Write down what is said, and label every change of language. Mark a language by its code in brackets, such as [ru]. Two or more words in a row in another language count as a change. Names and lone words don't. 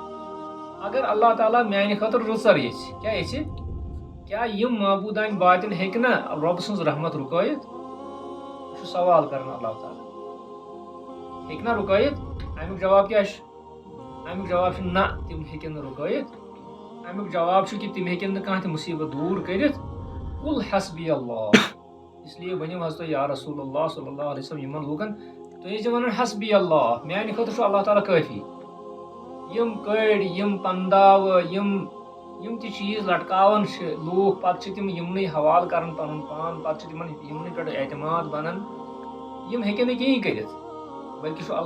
[ks] اگر اللہ تعالیٰ میانہِ خٲطرٕ رٕژر یژھِ کیٛاہ یژھِ کیٛاہ یِم معبوٗدانہِ باطل ہیٚکہِ نا رۄبہٕ سٕنٛز رحمت رُکٲیِتھ یہِ چھُ سوال کران اللہ تعالیٰ ہیٚکہِ نا رُکٲیِتھ امیُک جواب کیٛاہ چھُ امیُک جواب چھُ نہ تِم ہیٚکن نہٕ رُکٲیِتھ امیُک جواب چھُ کہِ تِم ہیٚکن نہٕ کانٛہہ تہِ مُصیٖبت دوٗر کٔرِتھ [ar] کُل حسبی اللہ [ur] اس لیے [ks] ؤنِو حظ تُہۍ یا رسول اللہ [ar] صلی اللہ علیہ وسلم [ks] یِمن لوٗکن تُہۍ ٲسۍزِ ونان [ar] حسبی اللہ [ks] میانہِ خٲطرٕ چھُ اللہ تعالیٰ کٲفی یِم کٔڑۍ یِم پنٛداوٕ یِم تہِ چیٖز لٹکاوان چھِ لوٗکھ پتہٕ چھِ تِم یِمنٕے حوالہٕ کران پنُن پان پتہٕ چھِ تِمن یِمنٕے پٮ۪ٹھ اعتماد بنان یِم ہیٚکن نہٕ کِہینۍ کٔرِتھ بلکہِ چھُ